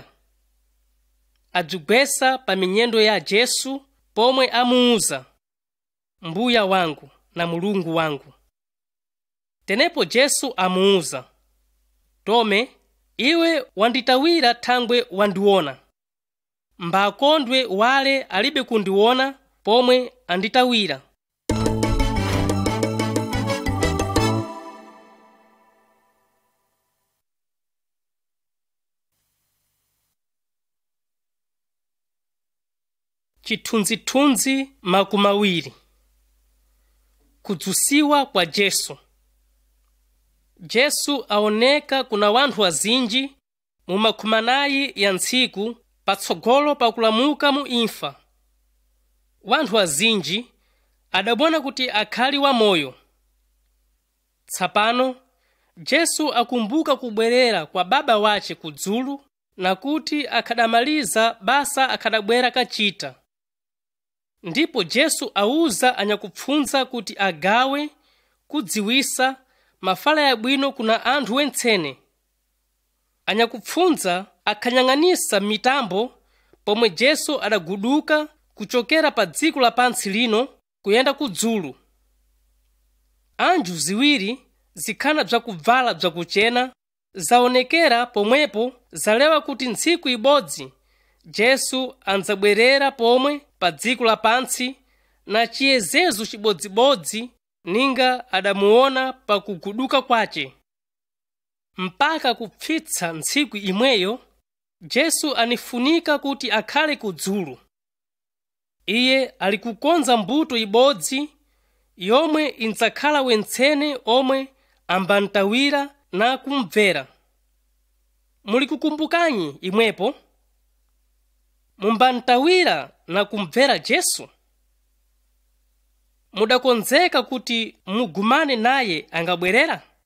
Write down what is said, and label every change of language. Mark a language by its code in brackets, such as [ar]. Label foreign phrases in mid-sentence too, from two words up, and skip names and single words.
[seh] Adzigwesa pa minyendo ya Yesu pomwe amuuza, Mbuya wangu na Mulungu wangu. Tenepo Yesu amuuza, Tome, iwe wanditawira thangwe wandiona. Mbakondwe wale alibe kundiona pomwe anditawira. Chithunzithunzi 20. Kudzusiwa kwa Yesu. Yesu aoneka kuna wanthu azinji mu makhumanayi ya ntsiku patsogolo pakulamuka mu imfa. Wanthu azinji adabona kuti akhali wa moyo. Tsapano Yesu akumbuka kubwerera kwa Baba wace kudzulu na kuti akhadamaliza basa akhadabwera kachita. Ndipo Yesu auza anyakupfunza kuti agawe kudziwisa mafala yabwino kuna anthu wentsene. Anyakupfunza akhanyang'anisa mitambo pomwe Yesu adaguduka kuchokera pa dziko lapansi lino kuyenda kudzulu. Anju ziwiri zikhana bzakuvala bzakuchena zaonekera pomwepo, zalewa kuti ntsiku ibodzi Yesu andzabwerera pomwe pa dziko lapansi na chiyezezo chibodzibodzi ninga adamuona pa kuguduka kwace. Mpaka kupfitsa ntsiku imweyo, Yesu anifunika kuti akhale kudzulu. Iye ali kukonza mbuto ibodzi yomwe indzakhala wentsene omwe ambantawira na kumvera. Muli kukumbukanyi imwepo? Mumbantawira na kumvera Yesu? Mudakonzeka kuti mugumane naye angabwerera?